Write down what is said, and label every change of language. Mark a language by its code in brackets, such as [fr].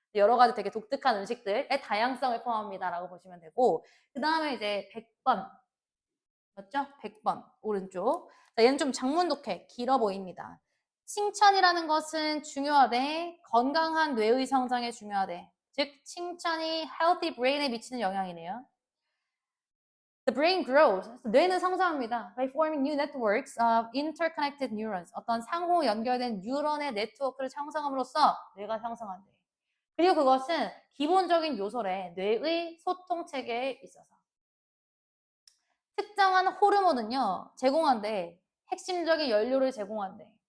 [ko] 여러 가지 되게 독특한 음식들의 다양성을 포함합니다라고 보시면 되고, 그 다음에 이제 100번 맞죠? 100번 오른쪽. 자, 얘는 좀 장문독해. 길어 보입니다. 칭찬이라는 것은 중요하대. 건강한 뇌의 성장에 중요하대. 즉 칭찬이 [en] healthy brain [ko] 에 미치는 영향이네요. [en] The brain grows. 뇌는 성장합니다. By forming new networks of interconnected neurons. [ko] 어떤 상호 연결된 뉴런의 네트워크를 형성함으로써 뇌가 형성한대. 그리고 그것은 기본적인 요소래. 뇌의 소통 체계에 있어서. 특정한 호르몬은요, 제공한대. 핵심적인 연료를 제공한대.